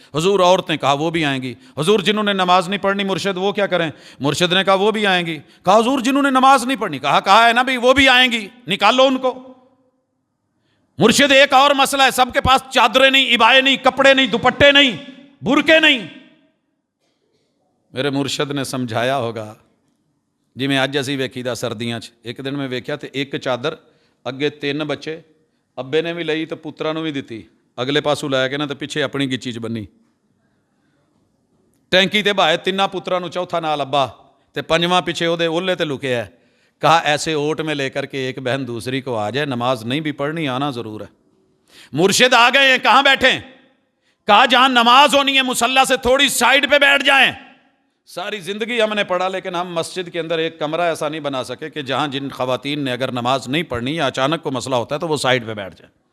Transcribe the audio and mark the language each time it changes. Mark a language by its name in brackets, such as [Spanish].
[Urdu] حضور عورتیں, کہا وہ بھی آئیں گی. حضور جنہوں نے نماز نہیں پڑھنی مرشد وہ کیا کریں؟ مرشد نے کہا وہ بھی آئیں گی. کہا حضور جنہوں نے نماز نہیں پڑھنی, کہا ہے نا بھائی وہ بھی آئیں گی, نکالو ان کو. مرشد ایک اور مسئلہ ہے, سب کے پاس چادریں نہیں, عبائیں نہیں, کپڑے نہیں, دوپٹے نہیں, برقعے نہیں. میرے مرشد نے سمجھایا ہوگا جی [Punjabi] میں اج اسی ویکھی دا سردیاں چ ایک دن میں ویکھیا تے ایک چادر اگے 3 بچے, ابے نے بھی لئی تے پتراں نوں بھی دتی, اگلے پاسوں لے کے نا تے پیچھے اپنی گچی چ بنی. ٹینکی تے بہائے 3 پتراں نوں, چوتھا نال ابا تے 5واں پیچھے اودے اولے تے لکیا ہے. [Urdu] کہا ایسے اوٹ میں لے کر کے ایک بہن دوسری کو آ جائے, نماز نہیں بھی پڑھنی, آنا ضرور ہے. مرشد آ گئے ہیں, کہاں بیٹھیں؟ کہا جہاں نماز ہونی ہے مصلی سے تھوڑی سائڈ پہ بیٹھ جائیں. ساری زندگی ہم نے پڑھا لیکن ہم مسجد کے اندر ایک کمرہ ایسا نہیں بنا سکے کہ جہاں جن خواتین نے اگر نماز نہیں پڑھنی یا اچانک کو مسئلہ ہوتا ہے تو وہ سائڈ پہ بیٹھ جائیں.